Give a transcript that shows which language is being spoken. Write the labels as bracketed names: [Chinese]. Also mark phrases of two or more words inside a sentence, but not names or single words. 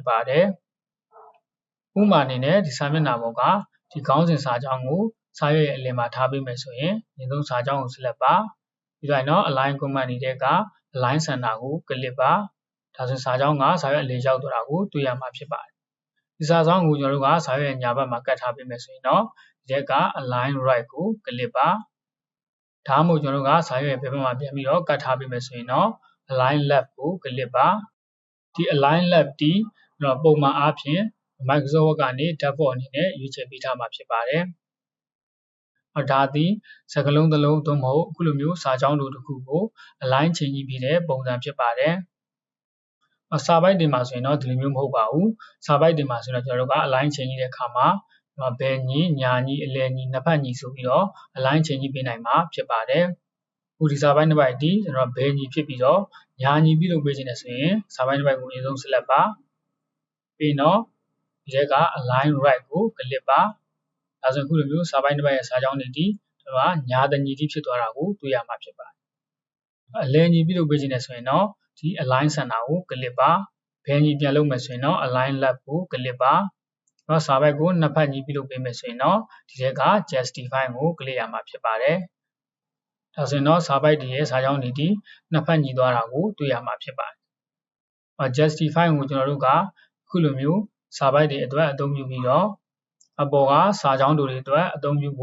[Burmese] ပါတယ်ဥပမာအနေနဲ့ဒီစာမျက်နှာပေါ်ကဒီခေါင်းစဉ်စာကြောင်းကိုစာရွက်ရဲ့အလယ်မှာထားပေးမယ်ဆိုရင်အရင်ဆုံးစာကြောင်းကို select ပါပြီးတော့ [English] align command [Burmese] တွေက [English] align center [Burmese] ကို click ပါဒါဆိုစာကြောင်းကစာရွက်အလယ်ရောက်သွားတာကိုတွေ့ရမှာဖြစ်ပါတယ်ဒီစာကြောင်းကိုကျွန်တော်တို့ကစာရွက်ရဲ့ညာဘက်မှာကတ်ထားပေးမယ်ဆိုရင်တော့ဒီက [English] align right [Burmese] ကို click ပါဒါမှမဟုတ်ကျွန်တော်တို့ကစာရွက်ရဲ့ဘက်မှာပြန်ပြီးတော့ကတ်ထားပေးမယ်ဆိုရင်တော့ [English] align left [Burmese] ကို click ပါဒီ [English] align left [Burmese] ဒီတော့ပုံမှန်အားဖြင့်Microsoft Word ကနေ default အနေနဲ့ရွေးချယ်ပေးထားမှာဖြစ်ပါတယ်။ဒါသည်စကားလုံးတစ်လုံးသို့မဟုတ်အခုလိုမျိုးစာကြောင်းတို့တစ်ခု ကို align ချိန်ကြည့်ပြီးတဲ့ပုံစံဖြစ်ပါတယ်။စာပိုက်တွေမှာဆိုရင်တော့ဒီလိုမျိုးမဟုတ်ပါဘူး။စာပိုက်တွေမှာဆိုရင်တော့ကျွန်တော်တို့က align ချိန်ကြည့်တဲ့အခါမှာဘယ်ညီညာညီအလယ်ညီနှစ်ဖက်ညီဆိုပြီးတော့ align ချိန်ကြည့်ပေးနိုင်မှာဖြစ်ပါတယ်။အခုဒီစာပိုက်တစ်ပိုက်ဒီကျွန်တော်ဘယ်ညီဖြစ်ပြီးတော့ညာညီပြုလုပ်ပေးခြင်းနဲ့ဆိုရင်စာပိုက်တစ်ပိုက်ကိုအရင်ဆုံး select ပါပြီးတော့ဒီက [English] align right [Burmese] ကို click ပါဒါဆိုအခုလိုမျိုးစာပိုင်းတစ်ပိုက်ရဲ့စာကြောင်းတွေဒီတော့ညာ တညီတိဖြစ်သွားတာကိုတွေ့ရမှာဖြစ်ပါတယ်အလယ်ညီပြုလုပ်ပေးခြင်းနဲ့ဆိုရင်တော့ဒီ [English] align center [Burmese] ကို click ပါဘယ်ညီပြန်လုပ်မယ်ဆိုရင်တော့ [English] align left [Burmese] ကို click ပါတော့စာပိုက်ကိုနှစ်ဖက်ညီပြုလုပ်ပေးမယ်ဆိုရင်တော့ဒီက justify ကို click ရမှာဖြစ်ပါတယ်ဒါဆိုရင်တော့စာပိုက်တွေရဲ့စာကြောင်းတွေဒီနှစ်ဖက်ညီသွားတာကိုတွေ့ရမှာဖြစ်ပါတယ်justify ကိုကျွန်တော်တို့ကအခုလိုမျိုးစာပိုက်တွေအတွက်အသုံးပြုပြီးတော့အပေါ်ကစာကြောင်းတွေအတွက်အသုံးပြု